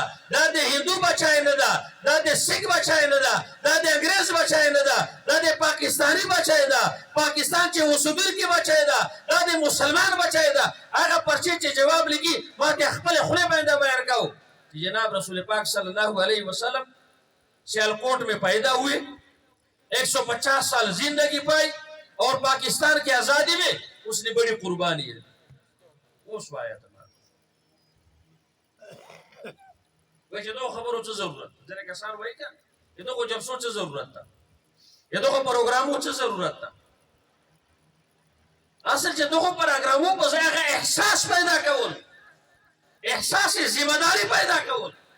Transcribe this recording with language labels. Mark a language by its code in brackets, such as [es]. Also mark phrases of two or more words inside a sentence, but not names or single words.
[ps] دا د هندو بچای نه ده دا د سیک بچای نه ده دا د انګريز بچای نه ده دا د پاکستاني بچای ده پاکستان چې اوسېدونکي بچای ده دا د مسلمان بچای ده هغه پرچې چې جواب لګي ما ته خپل خله باندې بیان کاو چې جناب رسول پاک [ar] صلی الله علیه وسلم [ps] سیالکوٹ [ur] میں پیدا ہوئے 150 سال زندگی پائی اور پاکستان کی آزادی میں اس نے بڑی قربانی ہے [ps] اوس وایا ته وای چې دا خبرو څه ضرورت ځنه کسان وای کنه دغه جلسو څه ضرورت ده دغه پروګرامو څه ضرورت ده اصل چې دغه پروګرامو په ځای احساس پیدا کول احساس ذمہ داری پیدا کول